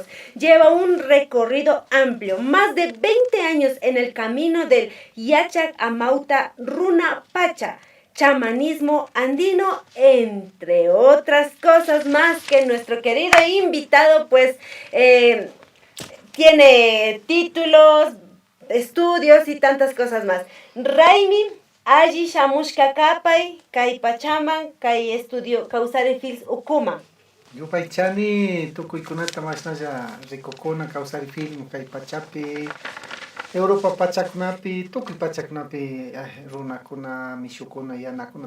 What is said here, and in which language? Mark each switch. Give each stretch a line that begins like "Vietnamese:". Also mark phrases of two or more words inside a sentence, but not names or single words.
Spanish: Lleva un recorrido amplio, más de 20 años en el camino del Yachak Amauta Runa Pacha, chamanismo andino, entre otras cosas más que nuestro querido invitado pues tiene títulos, estudios y tantas cosas más.
Quechua: Raimi, allí shamushka kapay, kay pachaman, kay estudio Kawsari Films ukuma. Yupaychani tukuykunata mashnalla rikukuna Kawsari Film kay pachapi Europa pachakunapi tukuy pachakunapi runakuna mishukuna yanakuna